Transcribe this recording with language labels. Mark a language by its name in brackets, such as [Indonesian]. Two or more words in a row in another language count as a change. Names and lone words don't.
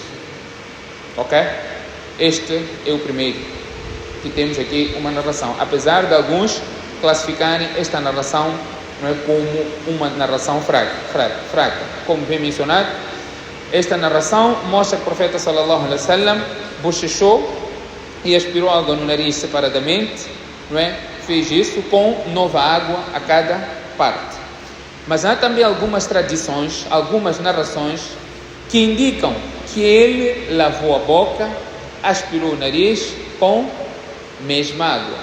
[Portuguese] Ok? Este é o primeiro que temos aqui, uma narração. Apesar de alguns classificarem esta narração não é, como uma narração fraca. Como bem mencionado, esta narração mostra que o profeta [Arabic] صلى الله عليه وسلم [Portuguese] bochechou e aspirou água no nariz separadamente, não é? Fez isso com nova água a cada parte. Mas há também algumas tradições, algumas narrações que indicam que ele lavou a boca, aspirou o nariz com mesma água.